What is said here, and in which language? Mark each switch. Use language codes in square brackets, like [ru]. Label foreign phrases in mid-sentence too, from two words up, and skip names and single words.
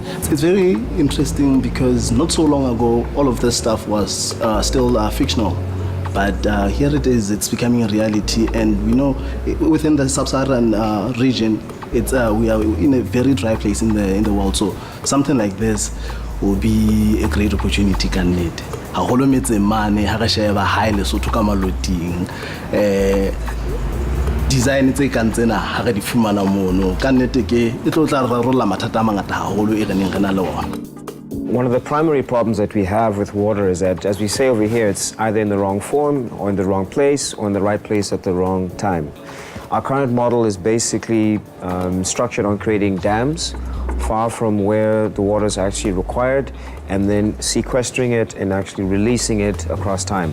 [en] It's very interesting because not so long ago, all of this stuff was still fictional. But here it is, it's becoming a reality. And we know within the sub-Saharan region, we are in a very dry place in the world. So something like this will be a great opportunity, can need. [st] Haholo metse mane ha re sheba high Lesotho ka maloting design tse kang tsena ha re di fumana mono ka nnete ke e tlo tla rarolla mathata a mangata haholo e re neng re na le ona. [en] One of the primary problems that we have with water is that, as we say over here, it's either in the wrong form or in the wrong place or in the right place at the wrong time. Our current model is basically structured on creating dams far from where the water is actually required, and then sequestering it and actually releasing it across time.